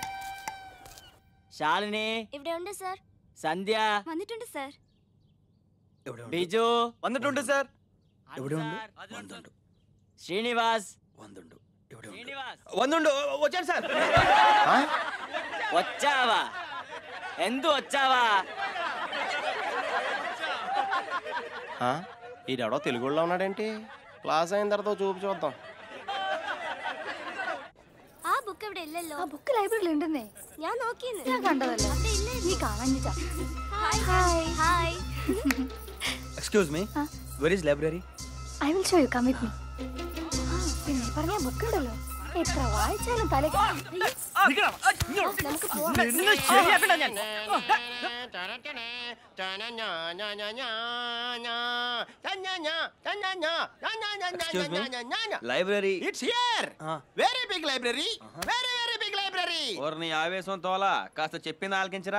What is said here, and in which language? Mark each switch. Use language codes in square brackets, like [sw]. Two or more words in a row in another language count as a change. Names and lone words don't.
[ml] ശാലിനി ഇവിടെ ഉണ്ട് സർ. സന്ധ്യ വന്നിട്ടുണ്ട് സർ. ബിജു വന്നിട്ടുണ്ട് സാർ. [te] శ్రీనివాస్ వందుండు వచ్చాను సార్. వచ్చావా? ఎందు వచ్చావా? ఈడెవడో తెలుగులో ఉన్నాడేంటి? క్లాస్ అయిన తర్వాత చూపు చూద్దాం. [ml] ആ ബുക്ക് ഇവിടെ ഇല്ലല്ലോ. ആ ബുക്ക് ലൈബ്രറിയിൽ ഉണ്ടെന്നേ. ഞാൻ നോക്കിയെന്ന്. ഞാൻ കണ്ടതല്ലേ. നീ കാണാഞ്ഞിട്ടാ. ഹായ് ഹായ് ഹായ്. [en] Excuse me, where is library? I will show you, come with me. [ml] പിന്നെ പറഞ്ഞ ബുക്ക് ഉണ്ടല്ലോ, എത്ര വായിച്ചാലും തലയ്ക്ക്. നമുക്ക് പോവാം. [en] లైబ్రరీ It's here. Very big library, very very big library. [te] ఓర్ని ఆవేశం తోలా, కాస్త చెప్పింది ఆలకించరా.